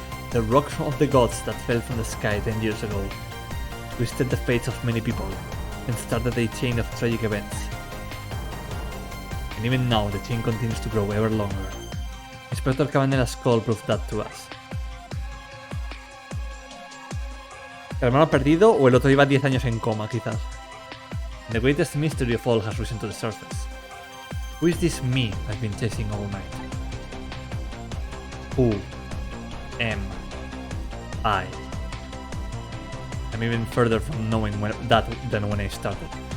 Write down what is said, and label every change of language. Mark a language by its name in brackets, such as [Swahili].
[English] The rock of the gods that fell from the sky 10 years ago twisted the fates of many people and started a chain of tragic events. And even now, the chain continues to grow ever longer. Inspector Cabanela's call proved that to us. [Spanish] ¿El hermano perdido o el otro lleva 10 años en coma, quizás? [English] The greatest mystery of all has risen to the surface. Who is this me I've been chasing all night? Who am I? I'm even further from knowing that than when I started.